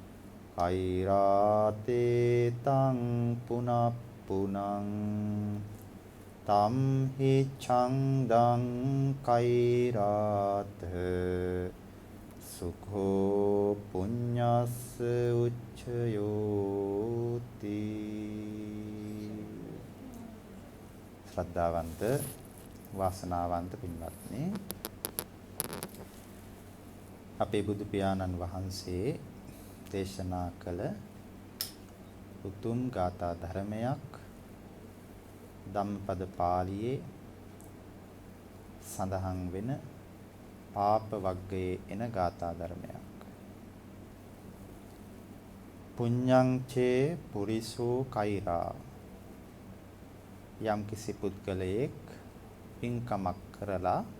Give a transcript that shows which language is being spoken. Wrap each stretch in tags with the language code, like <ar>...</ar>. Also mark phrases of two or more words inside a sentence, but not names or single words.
<pi>කෛරාතේ තං පුනප්පුනං තම් හි ඡන්දං කෛරාත සුඛෝ පුඤ්ඤස්ස උච්චයෝති</pi> <si>ශ්‍රද්ධාවන්ත වාසනාවන්ත පින්වත්නි අපේ බුදු පියාණන් වහන්සේ දේශනා කළ උතුම් ගාථා ධර්මයක් ධම්මපද පාළියේ සඳහන් වෙන පාප වග්ගයේ එන ගාථා ධර්මයක්</si> <pi>පුඤ්ඤං චේ පුරිසෝ කෛරා</pi> <si>යම් කිසි පුද්ගලයෙක් පින්කමක් කරලා</si>